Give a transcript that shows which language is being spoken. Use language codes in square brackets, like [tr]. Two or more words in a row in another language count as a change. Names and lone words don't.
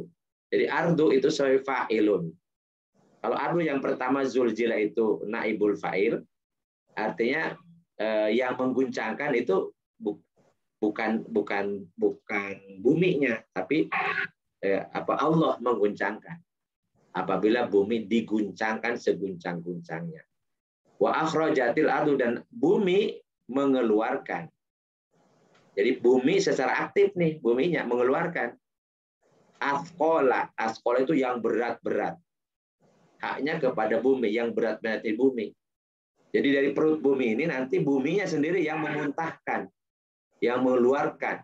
[id] Jadi ardu itu sebagai fa'ilun. Kalau ardu yang pertama zulzila itu [ar] نائب الفاعل, [id] artinya yang mengguncangkan itu bukan buminya, tapi Allah mengguncangkan. Apabila bumi diguncangkan seguncang-guncangnya. [ar] وأخرجت الأرض, [id] dan bumi mengeluarkan. Jadi bumi secara aktif nih, buminya mengeluarkan. Asqola itu yang berat-berat. Haknya kepada bumi, yang berat-berat di bumi. Jadi dari perut bumi ini nanti buminya sendiri yang memuntahkan, yang mengeluarkan.